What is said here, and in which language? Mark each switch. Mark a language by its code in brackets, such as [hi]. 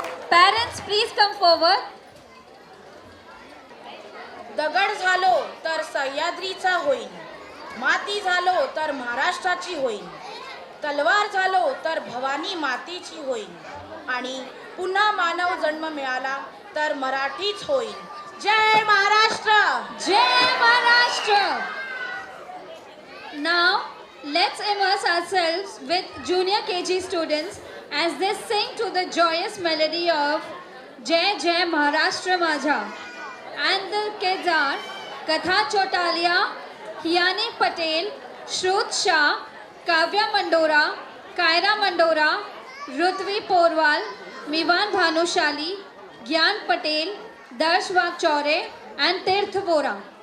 [en] Parents, please come forward. [mr] दगड झालो तर सह्याद्रीचा होईन, माती झालो तर महाराष्ट्राची होईन, तलवार झालो तर भवानी मातेची होईन आणि पुन्हा मानव जन्म मिळाला तर मराठीच होईन. जय Maharashtra. Jai Maharashtra. [en] Now, let's immerse ourselves with junior KG students as they sing to the joyous melody of Jai Jai Maharashtra Majha. And the kids are Katha Chotalia, Hiyani Patel, Shrut Shah, Kavya Mandora, Kaira Mandora, Rutvi Porwal, Mivan Bhanushali, Gyan Patel, Darsh Vakchaure and Tirth Vora.